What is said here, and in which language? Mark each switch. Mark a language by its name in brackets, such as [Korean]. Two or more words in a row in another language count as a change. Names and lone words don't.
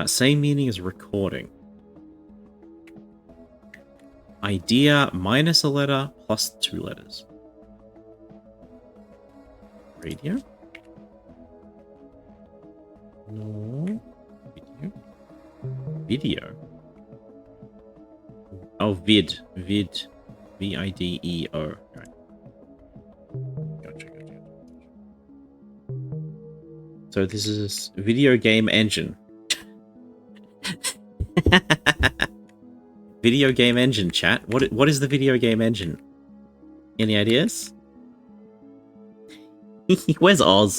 [English] Same meaning as recording. Idea minus a letter plus 2 letters. Radio? No. Video? Video? Oh, vid. Vid. V-I-D-E-O. Right. Gotcha. So this is a video game engine. Video game engine, chat. What is the video game engine? Any ideas? Where's Oz?